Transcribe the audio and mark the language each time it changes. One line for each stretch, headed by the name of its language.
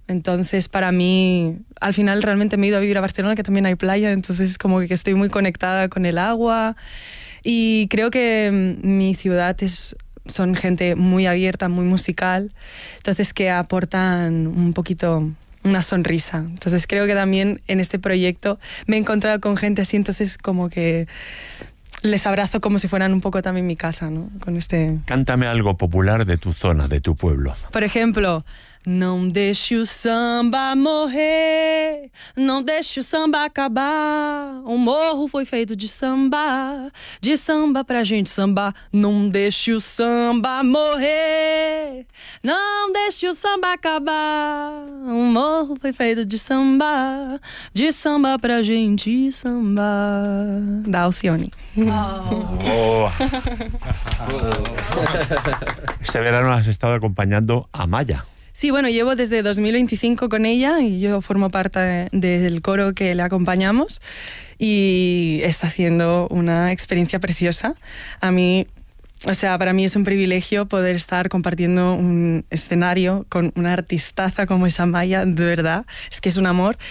Spanish: Entonces para mí, al final realmente me he ido a vivir a Barcelona, que también hay playa, entonces es como que estoy muy conectada con el agua y creo que mi ciudad son gente muy abierta, muy musical, entonces que aportan un poquito una sonrisa. Entonces creo que también en este proyecto me he encontrado con gente así, entonces como que les abrazo como si fueran un poco también mi casa, ¿no? Con este... Cántame algo popular de tu zona, de tu pueblo. Por ejemplo,
Portuguese: non deixe o samba morrer, non deixe o samba acabar, o morro foi feito de samba pra gente samba, non deixe o samba morrer, non deixe o samba acabar, o morro foi feito de samba pra gente samba, da Alcione. Oh. Oh.
Spanish: Este verano has estado acompañando a Maya. Sí, bueno, llevo desde 2025 con ella y yo formo parte del coro que le acompañamos y está haciendo una experiencia preciosa. A mí, o sea, para mí es un privilegio poder estar compartiendo un escenario con una artistaza como esa Maya, de verdad, es que es un amor.